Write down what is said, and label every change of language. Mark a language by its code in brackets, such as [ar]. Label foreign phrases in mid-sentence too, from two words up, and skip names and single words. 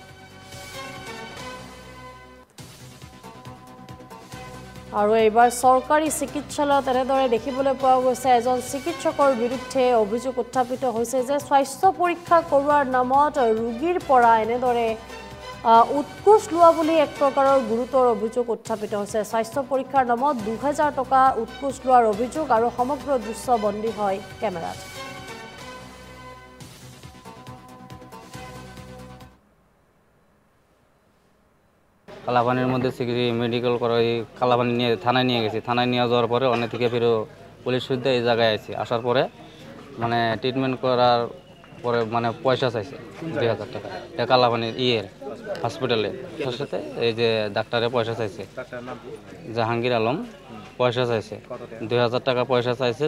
[as] আৰু এইবাৰ সৰকাৰি চিকিৎসালয়ত এনেদৰে দেখিবলৈ পোৱা গৈছে এজন চিকিৎসকৰ বিৰুদ্ধে অভিযোগ উত্থাপিত হৈছে যে স্বাস্থ্য পৰীক্ষা কৰোৱাৰ নামত ৰোগীৰ পৰা এনেদৰে উৎকোচ লোৱা বুলি এক প্ৰকাৰৰ গুৰুতৰ অভিযোগ উত্থাপিত হৈছে। স্বাস্থ্য পৰীক্ষাৰ নামত 2000 টকা উৎকোচ লোৱাৰ অভিযোগ আৰু সমগ্ৰ দৃশ্য বন্দী হয় কেমেৰাত। [bn] কালাপানির মধ্যে মেডিকেল করে কালাপানি নিয়ে থানায় নিয়ে গেছি। থানায় নিয়ে যাওয়ার পরে অনেক থেকে ফের পুলিশ সূত্রে এই জায়গায় আসি। আসার পরে মানে ট্রিটমেন্ট করার পরে মানে পয়সা চাইছে 2000 টাকা। এটা কালাপানির হসপিটালে তার সাথে এই যে ডাক্তারে পয়সা চাইছে, জাহাঙ্গীর আলম পয়সা চাইছে 2000 টাকা পয়সা চাইছে।